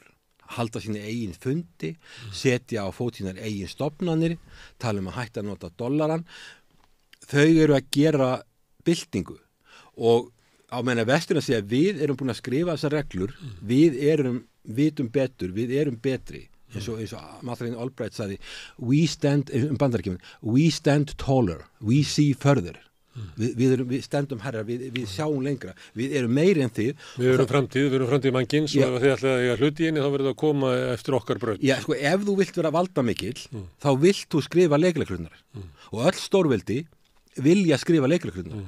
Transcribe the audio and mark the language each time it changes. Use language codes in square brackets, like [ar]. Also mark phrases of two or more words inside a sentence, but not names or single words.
[is] Halda sína eigin fundi, setja á fót sínar eigin stofnanir, tala að hætta að nota dollaran. Þau eru að gera byltingu og á meðan Vesturlönd segja að við erum búin að skrifa þessar reglur, við vitum betur, við erum betri. Eins og Madeleine Albright sagði, [en] we stand taller, we see further. [is] Við stendum herra, við sjáum lengra, við erum meiri en þið. Við erum framtíð mannkins og ef þið ætlaði að eiga hluti í henni þá verður það að koma eftir okkar braut. Já, sko, ef þú vilt vera valdamikill, þá vilt þú skrifa leikreglurnar. Og öll stórveldi vilja skrifa leikreglurnar.